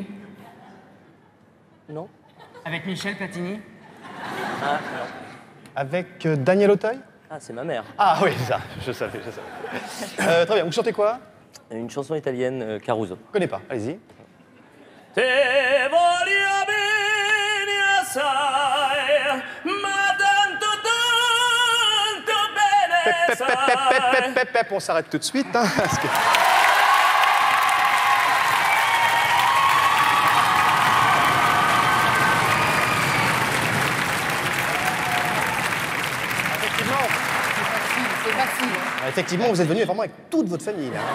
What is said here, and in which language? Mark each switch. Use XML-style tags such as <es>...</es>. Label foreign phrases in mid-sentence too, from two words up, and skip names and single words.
<fr>Non. Avec Michel Platini? Ah, non. Avec Daniel Auteuil? Ah, c'est ma mère. Ah oui, ça, je savais. Très bien, vous chantez quoi? Une chanson italienne, Caruso. Je connais pas, allez-y.</fr> <nap>Te voglio bene assai, ma tanto bene sai.</nap> <fr>On s'arrête tout de suite, hein, parce que... Effectivement, vous êtes venu vraiment avec toute votre famille, là.</fr>